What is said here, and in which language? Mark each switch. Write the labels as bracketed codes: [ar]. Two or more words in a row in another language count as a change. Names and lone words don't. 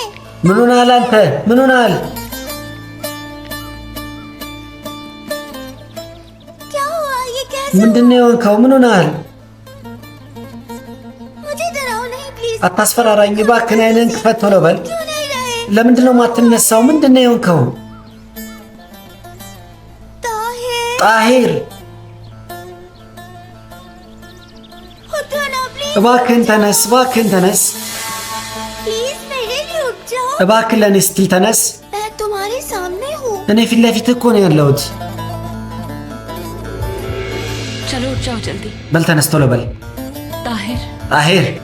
[am] ምን ሆነሃል አንተ ምን ሆነሃል [hi] क्या हुआ ये कैसे [am] ምንድነው የሆንከው ምን ሆነሃል [hi] मुझे डराओ नहीं प्लीज [am] አታስፈራራኝ እባክህን አይነን ክፈት ቶሎ በል [hi] क्यों नहीं रहे [am] ለምንድነው ማትነሳው ምንድነው የሆንከው [hi] ताहिर [am] ጣሂር [hi] उठो ना प्लीज [am] እባክህን ተነስ [hi] प्लीज मेरे लिए उठ जाओ [am] እባክህ ለኔ ስትል ተነስ [hi] मैं तुम्हारे सामने हूँ [am] እኔ ፊት ለፊት እኮ ነው ያለሁት [hi] चलो उठ जाओ जल्दी [am] በል ተነስ ቶሎ በል [hi] ताहिर [am] ጣሂር